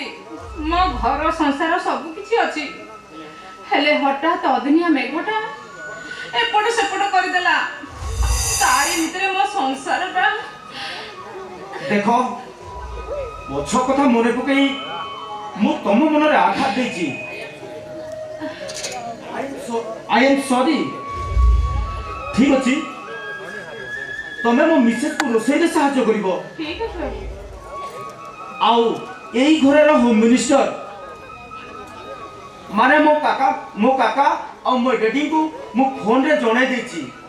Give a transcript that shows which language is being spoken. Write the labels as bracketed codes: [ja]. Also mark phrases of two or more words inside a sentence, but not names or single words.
[or] ମୋ ଘର ସଂସାର ସବୁ କିଛି ଅଛି। ହେଲେ ହଠାତ୍ ଅଦିନିଆ ମେଘଟା ଏପଟ ସେପଟ କରିଦେଲା। ତାରି ଭିତରେ ମୋ ସଂସାରଟା। ଦେଖ, ପଛ କଥା ମନେ ପକାଇ ମୁଁ ତମ ମନରେ ଆଘାତ ଦେଇଛି। [en] I am sorry। [or] ଠିକ ଅଛି, ତମେ ମୋ ମିସେସକୁ ରୋଷେଇରେ ସାହାଯ୍ୟ କରିବ। ଠିକ ଅଛି ବାବୁ। ଆଉ ଏଇ ଘରର [en] home minister [or] ମାନେ ମୋ କାକା ଆଉ ମୋ ଡେଡିଙ୍କୁ ମୁଁ ଫୋନରେ ଜଣାଇ ଦେଇଛି।